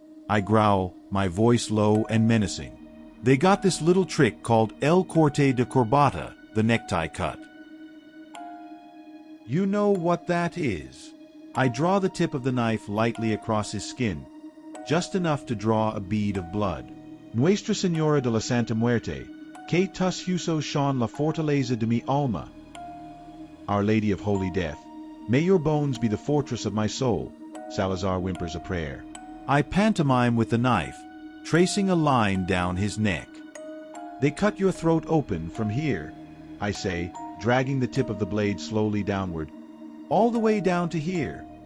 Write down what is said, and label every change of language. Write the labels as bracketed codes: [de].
[en] I growl, my voice low and menacing. They got this little trick called El Corte de Corbata, the necktie cut. You know what that is. I draw the tip of the knife lightly across his skin, just enough to draw a bead of blood. [es] Nuestra Señora de la Santa Muerte, que tus husos son la fortaleza de mi alma. [en] Our Lady of Holy Death, may your bones be the fortress of my soul. Salazar whimpers a prayer. I pantomime with the knife, tracing a line down his neck. They cut your throat open from here, I say, dragging the tip of the blade slowly downward, all the way down to here.